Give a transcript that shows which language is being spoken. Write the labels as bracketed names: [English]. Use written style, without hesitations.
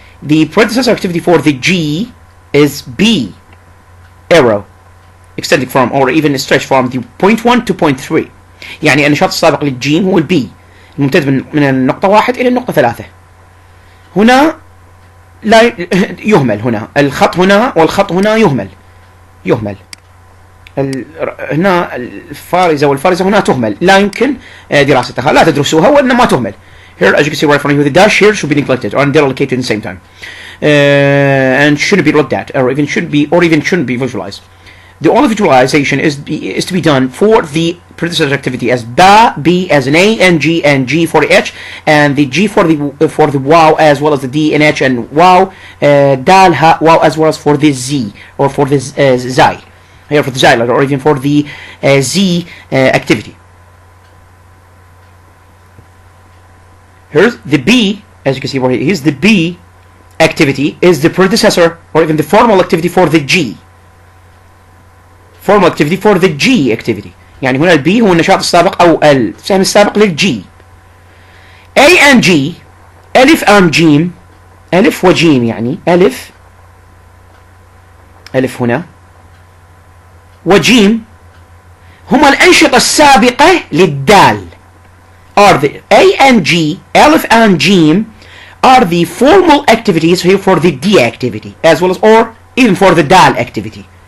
[English] The predecessor activity for the G is B arrow, extending from or even stretched from the point 1 to point 3. [Arabic] يعني النشاط السابق للجيم هو البي الممتد من النقطة 1 إلى النقطة 3. هنا لا يهمل، هنا الخط هنا والخط هنا يهمل. هنا الفارزة والفارزة هنا تهمل، لا يمكن دراستها، لا تدرسوها وإنما تهمل. [English] Here, as you can see right in front of you, the dash here should be neglected or deallocated at the same time, and shouldn't be looked at, or even shouldn't be visualized. The only visualization is to be done for the predecessor activity as ba, B as an A, and G for the H, and the G for the wow, as well as the D and H and wow, dal ha wow, as well as for the Z or for the Zai, here for the Zai letter, or even for the Z activity. Here's the B, as you can see right here. Here's the B activity is the predecessor or even the formal activity for the G. Formal activity for the G activity. [Arabic] يعني هنا البي هو النشاط السابق أو السهم السابق للجي. A and G، ألف and جيم، ألف وجيم يعني ألف هنا وجيم هما الأنشطة السابقة للدال. [English] Are the A and G, Aleph and Jim, are the formal activities here for the D activity, as well as or even for the Dal activity.